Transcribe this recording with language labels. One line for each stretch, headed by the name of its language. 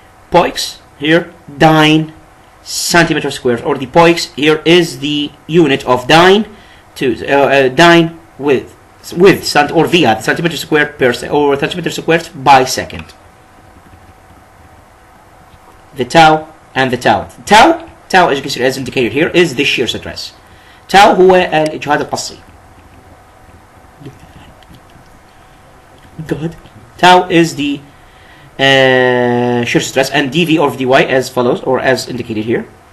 English: Poix here, dyne centimeter squared, or the poix here is the unit of dyne to dyne with or via centimeter squared per or centimeter squared by second. The tau and the tau. Tau as you can see as indicated here is the shear stress.
Arabic: tau هو الإجهاد القصري.
English: Good. Tau is the shear stress, and dV over dy as follows, or as indicated here.